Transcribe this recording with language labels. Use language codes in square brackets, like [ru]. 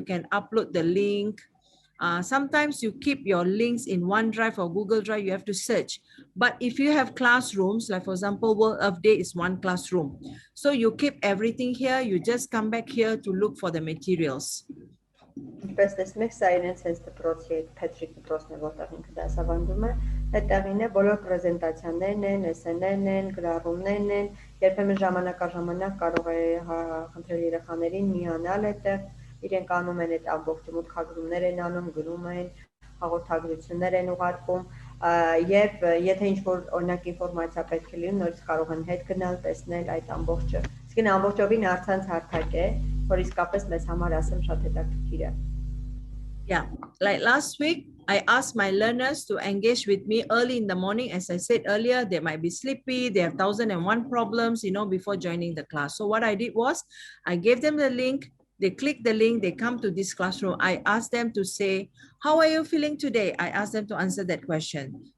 [en] You can upload the link. Sometimes you keep your links in OneDrive or Google Drive, you have to search. But if you have classrooms, like for example, World of Day is one classroom. So you keep everything here, you just come back here to look for the materials. [hy] Ինչպես տեսնում եք, սա իրենց հենց դպրոցի այդ Փետրիկ դպրոցն է, որտեղ ինքը դասավանդում է, այդտեղին է, բոլոր պրեզենտացիաներն են, էսսեներն են, գրառումներն են, երբեմն ժամանակ առ ժամանակ կարող է խնդրել երեխաներին միանալ այդտեղ, իրենք անում են այդ ամբողջ մուտքագրումներ են անում, գրում են, հաղորդագրություններ են ուղարկում, եւ եթե ինչ-որ օրինակ ինֆորմացիա պետք է լինի, նորից կարող են հետ գնալ, տեսնել այդ ամբողջը։ Իսկ ամբողջովին առցանց հարթակ է, որ իսկապես մեզ համար ասեմ շատ հետաքրքիր է։ [en] Yeah, like last week, I asked my learners to engage with me early in the morning. As I said earlier, they might be sleepy, they have 1001 problems, you know, before joining the class. So what I did was, I gave them the link, they click the link, they come to this classroom. I asked them to say, how are you feeling today? I asked them to answer that question.